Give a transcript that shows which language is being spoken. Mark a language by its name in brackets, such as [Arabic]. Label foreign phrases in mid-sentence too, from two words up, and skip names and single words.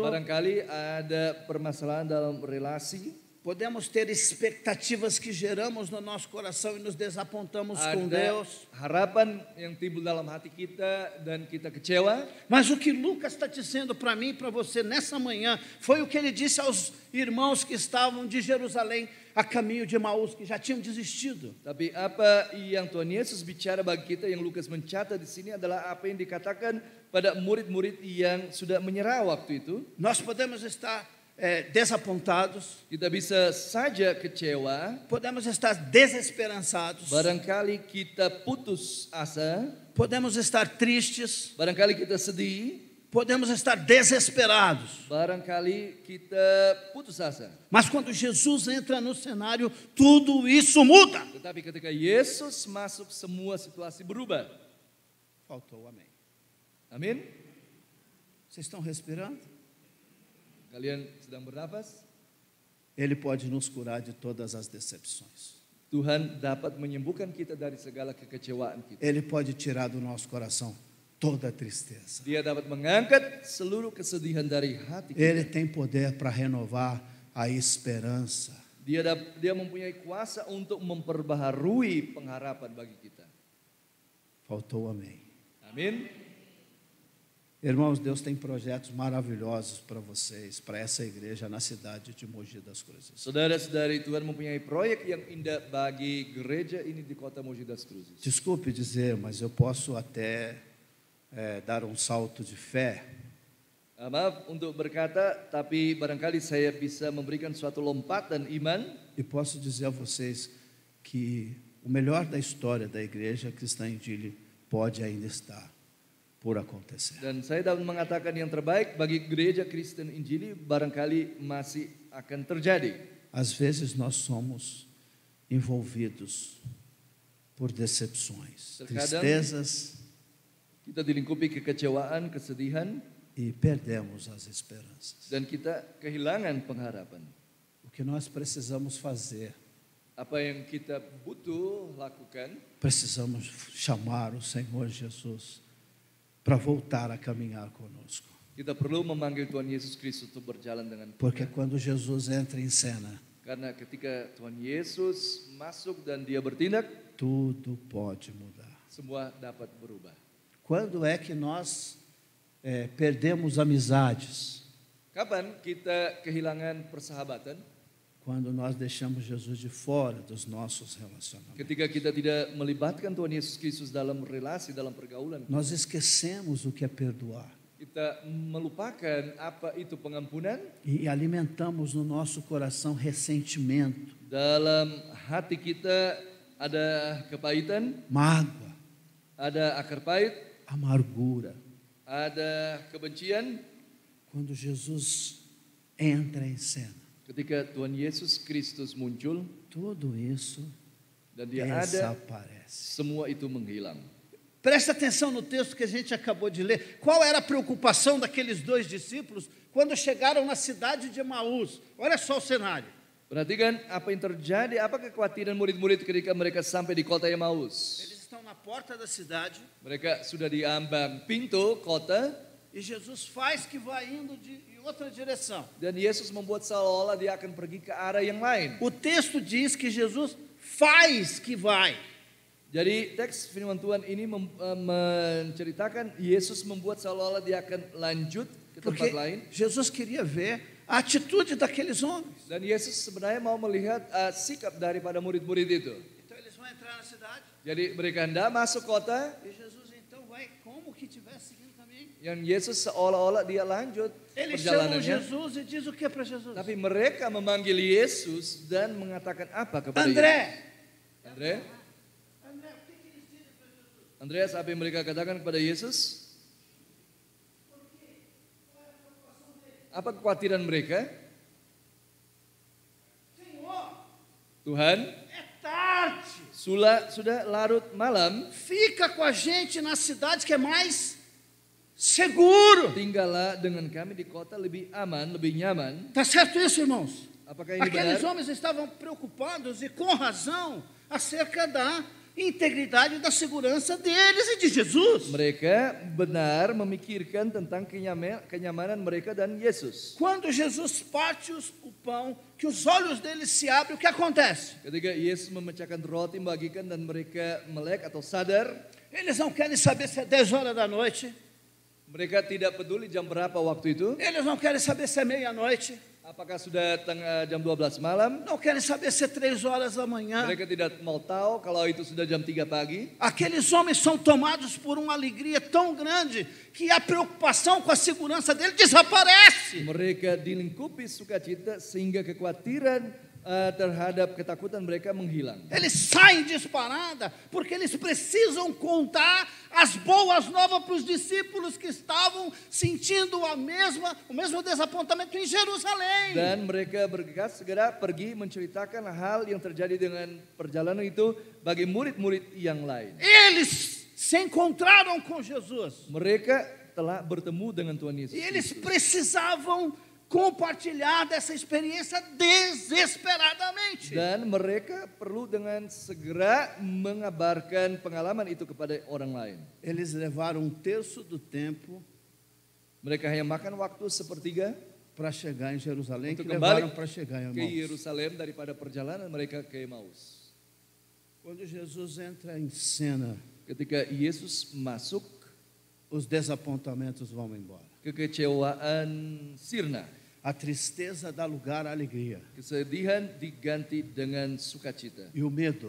[Indonesian] barangkali ada permasalahan dalam relasi, [Portuguese] podemos ter expectativas que geramos no nosso coração e nos desapontamos com [Indonesian] ada [Portuguese] Deus. [Indonesian] harapan yang timbul dalam hati kita dan kita kecewa. [Portuguese] Mas o que Lucas está dizendo para mim e para você nessa manhã foi o que ele disse aos irmãos que estavam de Jerusalém a caminho de Emaús, que já tinham desistido. [Indonesian] Tapi apa yang Tuhan Yesus bicara bagi kita, yang Lukas mencatat di sini adalah apa yang dikatakan pada murid-murid yang sudah menyerah waktu itu. [Portuguese] Nós podemos estar desapontados, [Indonesian] Kita bisa saja kecewa, [Portuguese] podemos estar desesperançados, [Indonesian] barangkali kita putus asa, [Portuguese] podemos estar tristes, [Indonesian] barangkali kita sedih, [Portuguese] podemos estar desesperados. [Indonesian] barangkali kita putus asa. [Portuguese] Mas quando Jesus entra no cenário, tudo isso muda. [Indonesian] Tetapi ketika Yesus masuk, semua situasi berubah. [Portuguese] Faltou amém. [Indonesian] Amin. [Portuguese] Vocês estão respirando? [Indonesian] Kalian sedang bernafas? [Portuguese] Ele pode nos curar de todas as decepções. [Indonesian] Tuhan dapat menyembuhkan kita dari segala kekecewaan kita. [Portuguese] Ele pode tirar do nosso coração toda a tristeza. [Indonesian] Dia dapat mengangkat seluruh kesedihan dari hati [Portuguese] Ele [Indonesian] kita. [Portuguese] tem poder para renovar a esperança. [Indonesian] Dia mempunyai kuasa untuk memperbaharui pengharapan bagi kita. [Portuguese] Faltou amém. [Indonesian] Amin. [Portuguese] Irmãos, Deus tem projetos maravilhosos para vocês, para essa igreja na cidade de Mogi das Cruzes. [Indonesian] Saudara-saudari, Tuhan mempunyai proyek yang indah bagi gereja ini di kota Mogi das Cruzes. [Portuguese] Desculpe dizer, mas eu posso até dar um salto de fé. [Indonesian] Maaf untuk berkata, tapi barangkali saya bisa memberikan suatu lompatan iman. [Portuguese] E posso dizer a vocês que o melhor da história da igreja cristã em Dili pode ainda estar por acontecer. [Indonesian] Dan saya dapat mengatakan yang terbaik bagi gereja Kristen Injili barangkali masih akan terjadi. [Portuguese] Às vezes nós somos envolvidos por decepções, [Indonesian] Terkadang [Portuguese] tristezas [Indonesian] kita dilingkupi kekecewaan, kesedihan, [Portuguese] e perdemos as esperanças. [Indonesian] dan kita kehilangan pengharapan. [Portuguese] O que nós precisamos fazer? [Indonesian] Apa yang kita butuh lakukan, [Portuguese] Precisamos chamar o Senhor Jesus para voltar a caminhar conosco. [Indonesian] kita perlu memanggil Tuhan Yesus Kristus untuk berjalan dengan [Portuguese] Porque [Indonesian] kita. [Portuguese] quando Jesus entra em cena, [Indonesian] Karena ketika Tuhan Yesus masuk dan dia bertindak, [Portuguese] tudo pode mudar. [Indonesian] semua dapat berubah. [Portuguese] Quando é que nós perdemos amizades? [Indonesian] Kapan kita kehilangan persahabatan? [Portuguese] Quando nós deixamos Jesus de fora dos nossos relacionamentos. [Indonesian] Ketika kita tidak melibatkan Tuhan Yesus Kristus dalam relasi, dalam pergaulan. [Portuguese] Nós esquecemos o que é perdoar. [Indonesian] Kita melupakan apa itu pengampunan. [Portuguese] E alimentamos no nosso coração ressentimento, [Indonesian] Dalam hati kita ada kepahitan, [Portuguese] mágoa, [Indonesian] ada akar pahit, [Portuguese] amargura. [Indonesian] ada kebencian. [Portuguese] Quando Jesus entra em cena, [Indonesian] Ketika Tuhan Yesus Kristus muncul [Portuguese] tudo isso [Indonesian] dan dia ada, [Portuguese] desaparece. [Indonesian] semua itu menghilang. [Portuguese] Presta atenção no texto que a gente acabou de ler. Qual era a preocupação daqueles dois discípulos quando chegaram na cidade de Emaús? Olha só o cenário. [Indonesian] Perhatikan apa yang terjadi, apa kekhawatiran murid-murid ketika mereka sampai di kota Emmaus. [Portuguese] Eles estão na porta da cidade [Indonesian] Mereka sudah di ambang pintu kota [Portuguese] e Jesus faz que vai indo em outra direção. [Indonesian] dan Yesus membuat seolah-olah dia akan pergi ke arah yang lain. [Portuguese] O texto diz que Jesus faz que vai. [Indonesian] Jadi teks firman Tuhan ini menceritakan Yesus membuat seolah-olah dia akan lanjut ke tempat [Portuguese] Porque [Indonesian] lain. [Portuguese] Jesus queria ver a atitude daqueles homens. [Indonesian] Dan Yesus sebenarnya mau melihat sikap daripada murid-murid itu. [Portuguese] Então eles vão entrar na cidade [Indonesian] Jadi mereka hendak masuk kota [Portuguese] e Jesus então vai como que tivesse seguindo também. [Indonesian] Yang Yesus seolah-olah dia lanjut [Portuguese] Eles chamam [Indonesian] perjalanannya. [Portuguese] Jesus e diz o que para Jesus? [Indonesian] Tapi mereka memanggil Yesus dan mengatakan apa kepada Yesus? [Portuguese] André. [Indonesian] Andreas, apa yang mereka katakan kepada Yesus? Apa kekhawatiran mereka? Tuhan, [Portuguese] É tarde. [Indonesian] sudah larut malam, [Portuguese] Fica com a gente na cidade que é mais seguro. [Indonesian] tinggallah dengan kami di kota lebih aman, lebih nyaman. [Portuguese] Tá certo isso, irmãos? [Indonesian] Apakah ini [Portuguese] Aqueles [Indonesian] benar? [Portuguese] homens estavam preocupados e com razão acerca da integridade e da segurança deles e de Jesus. [Indonesian] Mereka benar memikirkan tentang kenyamanan mereka dan Yesus. [Portuguese] Quando Jesus parte o pão, que os olhos deles se abrem, o que acontece? [Indonesian] Ketika Yesus memecahkan roti, membagikan dan mereka melek atau sadar, [Portuguese] Eles não querem saber se é 10 horas da noite. [Indonesian] mereka tidak peduli jam berapa waktu itu. [Portuguese] Eles não querem saber se é meia-noite. [Indonesian] Apakah sudah jam 12 malam? [Portuguese] Não querem saber se é 3 horas da manhã. [Indonesian] Mereka tidak mau tahu kalau itu sudah jam 3 pagi. [Portuguese] Aqueles homens são tomados por uma alegria tão grande que a preocupação com a segurança dele desaparece. [Indonesian] Mereka dilingkupi sukacita sehingga kekhawatiran terhadap ketakutan mereka menghilang. [Portuguese] Eles saem disparada porque eles precisam contar as boas novas para os discípulos que estavam sentindo o mesmo desapontamento em Jerusalém. [Indonesian] Dan mereka bergegas segera pergi menceritakan hal yang terjadi dengan perjalanan itu bagi murid-murid yang lain. [Portuguese] Eles se encontraram com Jesus [Indonesian] Mereka telah bertemu dengan Tuhan Yesus. [Portuguese] e eles [Indonesian] Kristus. [Portuguese] precisavam compartilhar dessa experiência desesperadamente. [Indonesian] Dan mereka perlu dengan segera mengabarkan pengalaman itu kepada orang lain. [Portuguese] Eles levaram um terço do tempo [Indonesian] Mereka hanya makan waktu sepertiga [Portuguese] para chegar em Jerusalém, que [Indonesian] untuk [Portuguese] levaram [Indonesian] kembali [Portuguese] para chegar em [Indonesian] ke [Portuguese] Emaús. [Indonesian] Yerusalem daripada perjalanan mereka ke Emmaus. [Portuguese] Quando Jesus entra em cena, [Indonesian] Ketika Yesus masuk, [Portuguese] os desapontamentos vão embora. [Indonesian] kekecewaan sirna, [Portuguese] A tristeza dá lugar à alegria. [Indonesian] kesedihan diganti dengan sukacita [Portuguese] E o medo